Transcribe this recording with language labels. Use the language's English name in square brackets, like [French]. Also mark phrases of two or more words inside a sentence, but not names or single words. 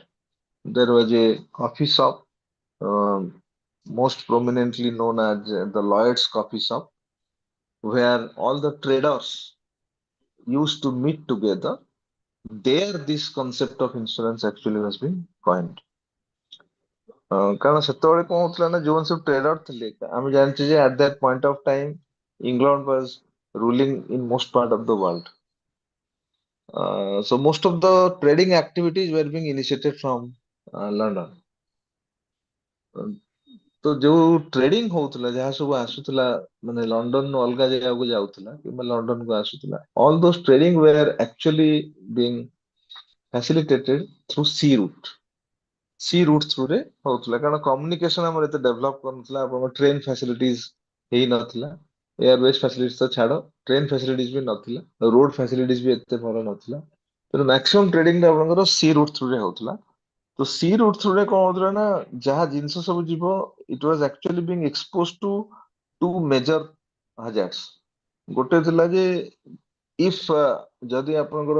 [English] There was a coffee shop, most prominently known as the Lloyd's Coffee Shop, where all the traders used to meet together. There, this concept of insurance actually was being coined. [Odia] କାରଣ ସେତେବେଳେ କଣ ହଉଥିଲା ନା ଯୋଉମାନେ ସବୁ ଟ୍ରେଡର ଥିଲେ ଆମେ ଜାଣିଛେ ଯେ [English] at that point of time England was ruling in most part of the world. So most of the trading activities were being initiated from London. [Odia] तो ଯୋଉ ଟ୍ରେଡିଂ ହଉଥିଲା ଯାହା ସବୁ ଆସୁଥିଲା ମାନେ ଲଣ୍ଡନରୁ ଅଲଗା ଜାଗାକୁ ଯାଉଥିଲା କିମ୍ବା ଲଣ୍ଡନକୁ ଆସୁଥିଲା [English] all those trading were actually being facilitated through sea route through [Odia] ରେ ହଉଥିଲା କାରଣ କମ୍ୟୁନିକେସନ ଆମର ଏତେ ଡେଭଲପ କରୁନଥିଲା ଆପଣଙ୍କ [English] train facilities [Odia] ହେଇନଥିଲା [English] airways facilities [Odia] ତ ଛାଡ [English] train facilities [Odia] ବି ନଥିଲା [English] road facilities [Odia] ବି ଏତେ ଭଲ ନଥିଲା ତେଣୁ [English] maximum trading [Odia] ଆପଣଙ୍କର [English] sea route through [Odia] ରେ ହଉଥିଲା ତ [English] sea route through [Odia] ରେ କଣ ହଉଥିଲା ନା ଯାହା ଜିନିଷ ସବୁ ଯିବ [English] it was actually being expose to two major hazards [Odia] ଗୋଟେ ଥିଲା ଯେ ଇଫ ଯଦି ଆପଣଙ୍କର